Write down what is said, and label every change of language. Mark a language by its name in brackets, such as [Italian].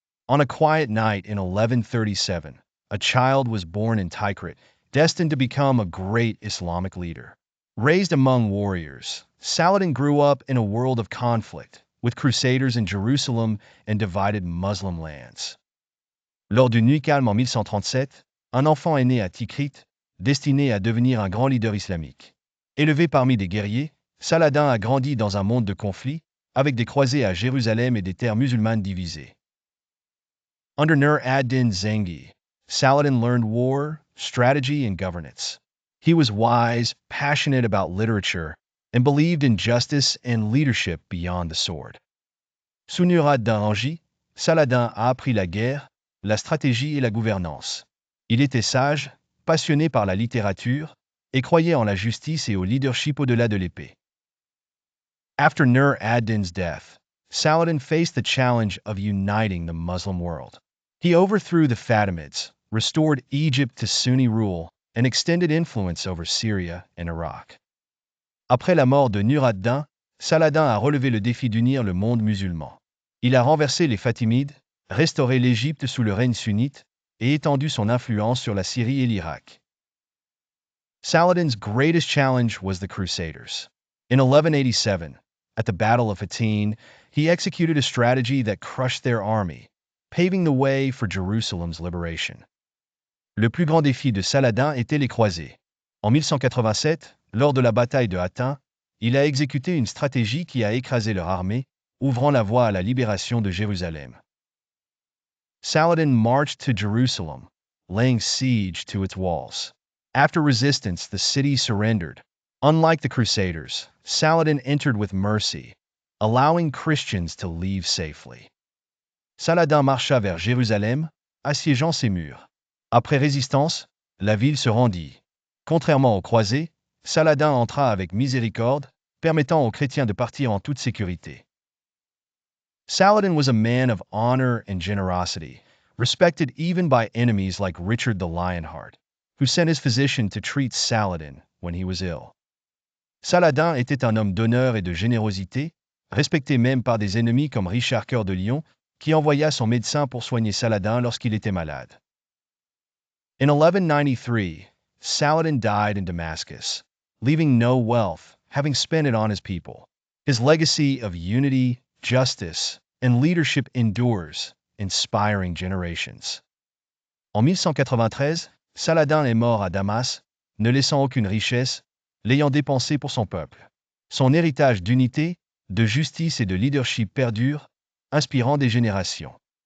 [English] On a quiet night in 1137, a child was born in Tikrit, destined to become a great Islamic leader. Raised among warriors, Saladin grew up in a world of conflict, with crusaders in Jerusalem and divided Muslim lands. [French] Lors d'une nuit calme en 1137, un enfant est né à Tikrit, destiné à devenir un grand leader islamique. Élevé parmi des guerriers, Saladin a grandi dans un monde de conflits, avec des croisés à Jérusalem et des terres musulmanes divisées. [English] Under Nur ad-Din Zengi, Saladin learned war, strategy, and governance. He was wise, passionate about literature, and believed in justice and leadership beyond the sword. [French] Sous Nur ad-Din Rangi, Saladin a appris la guerre, la stratégie et la gouvernance. Il était sage, passionné par la littérature, et croyait en la justice et au leadership au-delà de l'épée. [English] After Nur ad-Din's death, Saladin faced the challenge of uniting the Muslim world. He overthrew the Fatimids, restored Egypt to Sunni rule, and extended influence over Syria and Iraq. [French] Après la mort de Nur ad-Din, Saladin a relevé le défi d'unir le monde musulman. Il a renversé les Fatimides, restauré l'Égypte sous le règne sunnite, et étendu son influence sur la Syrie et l'Irak. [English] Saladin's greatest challenge was the Crusaders. In 1187, at the Battle of Hattin, he executed a strategy that crushed their army, paving the way for Jerusalem's liberation. [French] Le plus grand défi de Saladin était les croisés. En 1187, lors de la bataille de Hattin, il a exécuté une stratégie qui a écrasé leur armée, ouvrant la voie à la libération de Jérusalem. [English] Saladin marched to Jerusalem, laying siege to its walls. After resistance, the city surrendered. Unlike the Crusaders, Saladin entered with mercy, allowing Christians to leave safely. [French] Saladin marcha vers Jérusalem, assiégeant ses murs. Après résistance, la ville se rendit. Contrairement aux croisés, Saladin entra avec miséricorde, permettant aux chrétiens de partir en toute sécurité. [English] Saladin was a man of honor and generosity, respected even by enemies like Richard the Lionheart, who sent his physician to treat Saladin when he was ill. [French] Saladin était un homme d'honneur et de générosité, respecté même par des ennemis comme Richard Cœur de Lion, qui envoya son médecin pour soigner Saladin lorsqu'il était malade. [English] In 1193, Saladin died in Damascus, leaving no wealth, having spent it on his people. His legacy of unity, justice, and leadership endures, inspiring generations. [French] En 1193, Saladin est mort à Damas, ne laissant aucune richesse, l'ayant dépensé pour son peuple. Son héritage d'unité, de justice et de leadership perdure, inspirant des générations.